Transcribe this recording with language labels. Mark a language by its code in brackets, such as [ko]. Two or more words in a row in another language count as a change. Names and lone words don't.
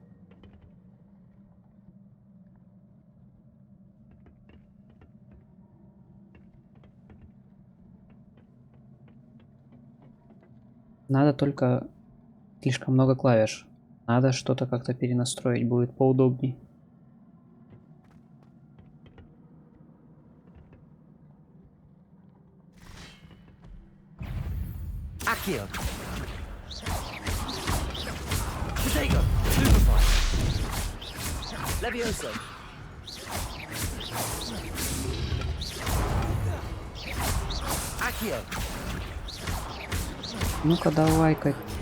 [ru] Надо только слишком много клавиш. Надо что-то как-то перенастроить, будет поудобней. [la] Accio. Potato. Stupefy. Levioso. Accio. [ru] Ну-ка, давай-ка.